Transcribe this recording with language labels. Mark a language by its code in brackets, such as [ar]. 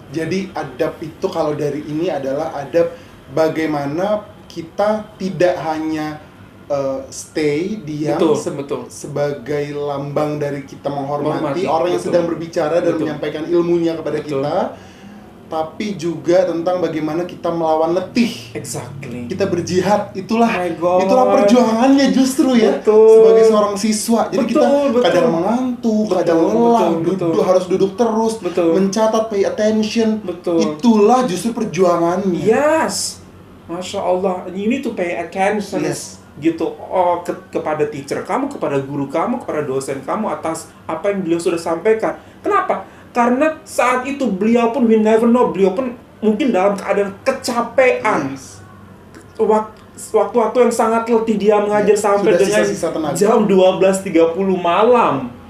[id] Jadi adab itu kalau dari ini adalah adab bagaimana kita tidak hanya stay diam sebagai lambang dari kita menghormati orang yang sedang berbicara dan menyampaikan ilmunya kepada kita, tapi juga tentang bagaimana kita melawan letih. Kita berjihad, itulah perjuangannya justru ya. Sebagai seorang siswa, jadi kita kadang mengantuk, kadang lelah, harus duduk terus, mencatat, [en] pay attention. [id] Itulah justru perjuangannya. [en] Masya Allah, you need to pay attention. [id] Gitu, kepada teacher kamu, kepada guru kamu, kepada dosen kamu atas apa yang beliau sudah sampaikan. Kenapa? Karena saat itu beliau pun, [en] we never know, [id] beliau pun mungkin dalam keadaan kecapean. Waktu-waktu yang sangat letih dia mengajar sampai dengan jam 12.30 malam.